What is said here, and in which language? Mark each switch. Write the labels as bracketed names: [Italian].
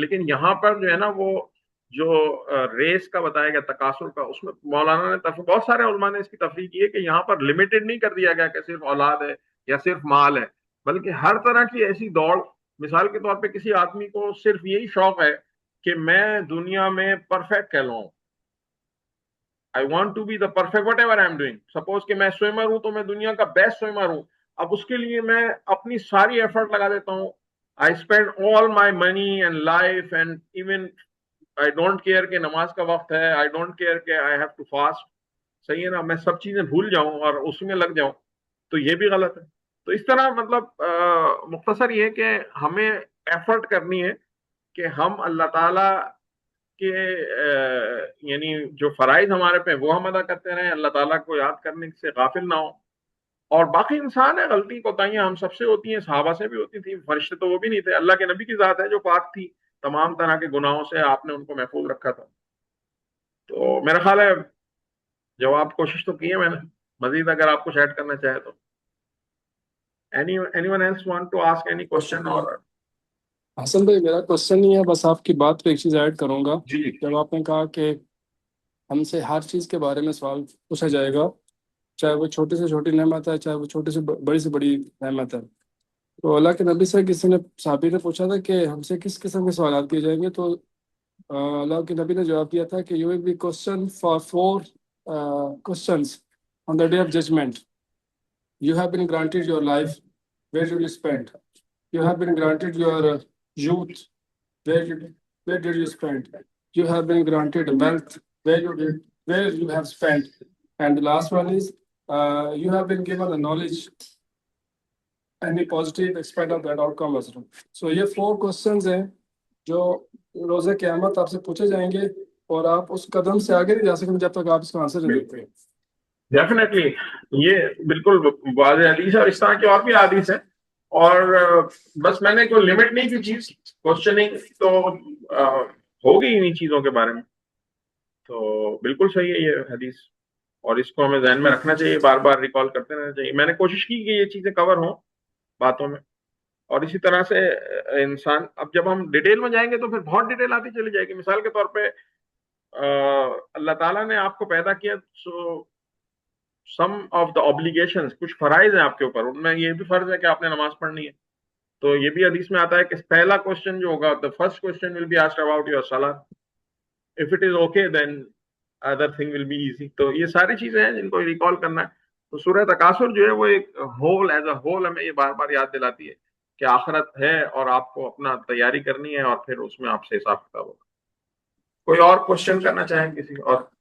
[Urdu] لیکن یہاں پر جو ہے نا وہ جو ریس کا بتایا گیا تکاثر کا, اس میں مولانا نے بہت سارے علماء نے اس کی تفریح کی ہے کہ یہاں پر لمیٹڈ نہیں کر دیا گیا کہ صرف اولاد ہے یا صرف مال ہے, بلکہ ہر طرح کی ایسی دوڑ. مثال کے طور پہ کسی آدمی کو صرف یہی شوق ہے کہ میں دنیا میں perfect کہلاؤں, [English] I want to be the perfect whatever I'm doing. Suppose [Urdu] کہ میں سوئمر ہوں تو میں دنیا کا بیسٹ سوئمر ہوں. اب اس کے لیے میں اپنی ساری ایفرٹ لگا دیتا ہوں. [English] I spend all my money and life and even I don't care [Urdu] کہ نماز کا وقت ہے, [English] I don't care کہ I have to fast. [Urdu] صحیح ہے نا, میں سب چیزیں بھول جاؤں اور اس میں لگ جاؤں, تو یہ بھی غلط ہے. تو اس طرح مطلب مختصر یہ کہ ہمیں ایفرٹ کرنی ہے کہ ہم اللہ تعالیٰ کہ یعنی جو فرائض ہمارے پہ وہ ہم ادا کرتے رہیں, اللہ تعالیٰ کو یاد کرنے سے غافل نہ ہو. اور باقی انسان ہے, غلطی کوتاہیاں ہم سب سے ہوتی ہیں, صحابہ سے بھی ہوتی تھی, فرشتے تو وہ بھی نہیں تھے, اللہ کے نبی کی ذات ہے جو پاک تھی تمام طرح کے گناہوں سے, آپ نے ان کو محفوظ رکھا تھا. تو میرا خیال ہے جواب کوشش تو کی ہے میں نے, مزید اگر آپ کچھ ایڈ کرنا چاہے تو. [English] anyone else want to ask any question or [Urdu] حسن بھائی میرا کوشچن نہیں ہے, بس آپ کی بات پہ ایک چیز ایڈ کروں گا. جی جب آپ نے کہا کہ ہم سے ہر چیز کے بارے میں سوال پوچھا جائے گا, چاہے وہ چھوٹی سے چھوٹی نعمت ہے, چاہے وہ چھوٹی سے بڑی نعمت ہے. تو اللہ کے نبی سے کسی نے صحابی نے پوچھا تھا کہ ہم سے کس قسم کے سوالات کیے جائیں گے, تو اللہ کے نبی نے جواب دیا تھا کہ [English] You will be question for 4 questions on the day of judgment. You have been granted your life, where did you spend? You have been granted your youth, where did you spend? You have been granted wealth, where you have spent. And the last one is you have been given the knowledge, any positive aspect of that outcome as well. So [Urdu] یہ 4 questions ہیں جو روز قیامت آپ سے پوچھے جائیں گے, اور آپ اس قدم سے آگے نہیں جا سکیں جب تک آپ اس کا آنسر نہیں دیتے. ڈیفینیٹلی یہ بالکل واضح حدیث ہے, اور اس طرح کی اور بھی حدیث ہے. اور بس میں نے کوئی لمٹ نہیں کی چیز, کوشچننگ تو ہوگی انہیں چیزوں کے بارے میں. تو بالکل صحیح ہے یہ حدیث. اور اس کو ہمیں ذہن میں رکھنا چاہیے, بار بار ریکال کرتے رہنا چاہیے. میں نے کوشش کی کہ یہ چیزیں کور ہوں باتوں میں. اور اسی طرح سے انسان, اب جب ہم ڈیٹیل میں جائیں گے تو پھر بہت ڈیٹیل آتی چلی جائے گی. مثال کے طور پہ اللہ تعالیٰ نے آپ کو پیدا کیا, [English] so some of the obbligations, [Urdu] کچھ فرائض ہیں آپ کے اوپر, ان میں یہ بھی فرض ہے کہ آپ نے نماز پڑھنی ہے. تو یہ بھی حدیث میں آتا ہے کہ پہلا کوشچن جو ہوگا, [English] the first question will be asked about your salah. If it is okay, then other thing will be easy. [Urdu] تو یہ ساری چیزیں ہیں جن کو ریکال کرنا ہے. تو سورہ تکاثر جو ہے وہ ایک ہول, [English] as a whole [Urdu] ہمیں یہ بار بار یاد دلاتی ہے کہ آخرت ہے اور آپ کو اپنا تیاری کرنی ہے, اور پھر اس میں آپ سے حساب کتاب ہوگا. کوئی اور کوشچن کرنا چاہیں کسی اور؟